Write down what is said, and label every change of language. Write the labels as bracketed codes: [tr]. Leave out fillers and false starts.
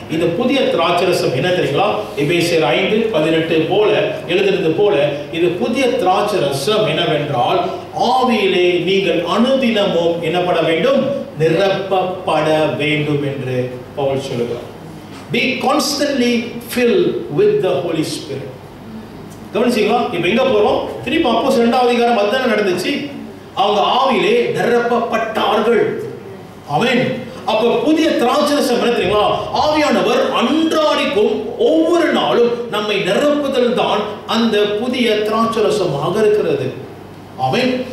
[ta] இந்த புதிய திராட்சரசம் என்ன தெரியுங்களா? எபேசியர் 5:18 போல எழுதுறது போல, இது புதிய திராட்சரசம் என்னவென்றால், ஆவியிலே நீங்கள் அனுதினமும் என்னப்பட வேண்டும், நிரப்பப்பட வேண்டும் என்று பவுல் சொல்லுகிறார். [en] Be constantly filled with the Holy Spirit. [ta] கவனிச்சீங்களா? இப்ப எங்க போறோம்? திருப்பி அப்போஸ்தலர் 2வது அதிகாரம் அதான் நடந்துச்சு. அவங்க ஆவியிலே நிரப்பப்பட்டார்கள். ஆமென். அப்ப புதிய திராட்சரசம் என்ன தெரியுங்களா? ஆவியானவர் அன்றாடிக்கும் ஒவ்வொரு நாளும் நம்மை நிரப்புதல் தான் அந்த புதிய திராட்சரசமாக இருக்கிறது. ஆமென்.